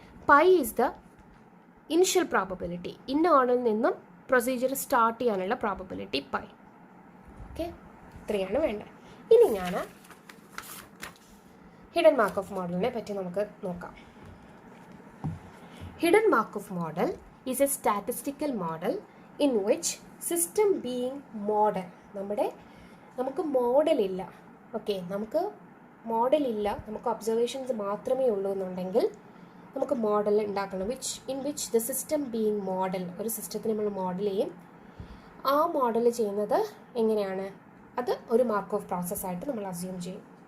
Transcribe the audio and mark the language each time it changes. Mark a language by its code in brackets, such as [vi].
[en] pi is the initial probability, [ml] ഇന്ന ഏണിൽ നിന്നും procedure start ചെയ്യാനുള്ള പ്രോബബിലിറ്റി പൈ. ഓക്കെ, ഇത്രയാണ് വേണ്ടത്. ഇനി ഞാൻ ഹിഡൻ മാർക്ക് ഓഫ് മോഡലിനെ പറ്റി നമുക്ക് നോക്കാം. [en] hidden Markov model is a statistical model in which system being model, [ml] നമുക്ക് മോഡലില്ല. ഓക്കെ, നമുക്ക് മോഡലില്ല, നമുക്ക് ഒബ്സർവേഷൻസ് മാത്രമേ ഉള്ളൂ എന്നുണ്ടെങ്കിൽ നമുക്ക് മോഡൽ ഉണ്ടാക്കണം. [en] in which the system being model, [ml] ഒരു സിസ്റ്റത്തിന് നമ്മൾ മോഡൽ ചെയ്യും. ആ മോഡൽ ചെയ്യുന്നത് എങ്ങനെയാണ്? അത് ഒരു മാർക്ക് ഓഫ് പ്രോസസ്സായിട്ട് നമ്മൾ അസ്യൂം ചെയ്യും.